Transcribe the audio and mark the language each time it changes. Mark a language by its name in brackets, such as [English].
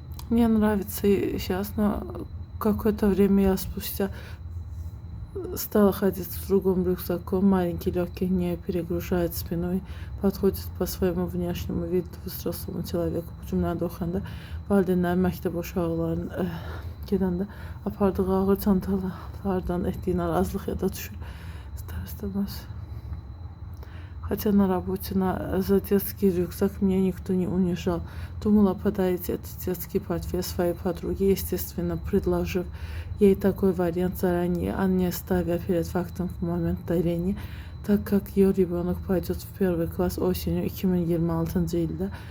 [Russian] Мне нравится сейчас, но какое-то время я спустя стала ходить с другим рюкзаком. Маленький, легкий, не перегружает спиной, подходит по своему внешнему виду взрослому человеку. [Azerbaijani] Bu cümləni oxuyanda valideynlərin məktəb uşaqlarının gedəndə apardığı ağır çantalardan etdiyi narazılıq ya da düşür. İster-istemez. [Russian] Хотя на работе за детский рюкзак меня никто не унижал. Думала подарить этот детский портфель своей подруге, естественно, предложив ей такой вариант заранее, а не ставя перед фактом в момент дарения, так как ее ребенок пойдет в первый класс осенью 2026 [Azerbaijani] ildə.